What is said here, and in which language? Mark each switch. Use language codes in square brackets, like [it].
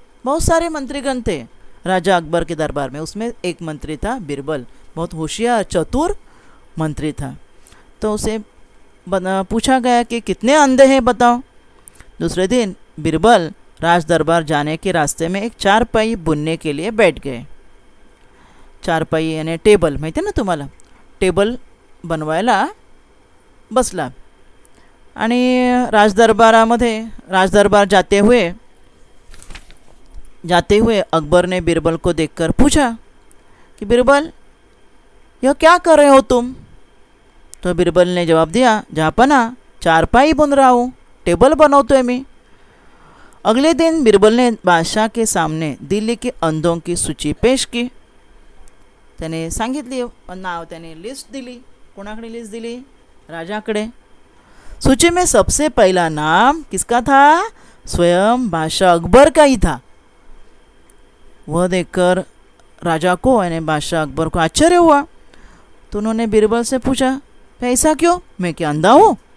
[hi] बहुत सारे मंत्रीगण थे राजा अकबर के दरबार में, उसमें एक मंत्री था बीरबल, बहुत होशियार चतुर मंत्री था। तो उसे पूछा गया कि कितने अंधे हैं बताओ। दूसरे दिन बीरबल राज दरबार जाने के रास्ते में एक चारपाई बुनने के लिए बैठ गए। चारपाई यानी टेबल, [mr] माहिती आहे ना तुम्हाला, टेबल बनवायला बसला आणि राजदरबार [hi] जाते हुए जाते हुए अकबर ने बीरबल को देखकर पूछा कि बीरबल, यह क्या कर रहे हो तुम? तो बीरबल ने जवाब दिया, जहाँपना चारपाई बुन रहा हूँ, [mr] टेबल बनवतोय मी। [hi] अगले दिन बीरबल ने बादशाह के सामने दिल्ली के अंधों की सूची पेश की। [mr] त्याने सांगितली नाव, त्याने लिस्ट दिली। कोणाकडे लिस्ट दिली? राजाकडे। [hi] सूची में सबसे पहला नाम किसका था? स्वयं बादशाह अकबर का ही था। वह देखकर राजा को यानी बादशाह अकबर को आश्चर्य हुआ। तो उन्होंने बीरबल से पूछा, ऐसा क्यों? मैं क्या अंधा हूँ?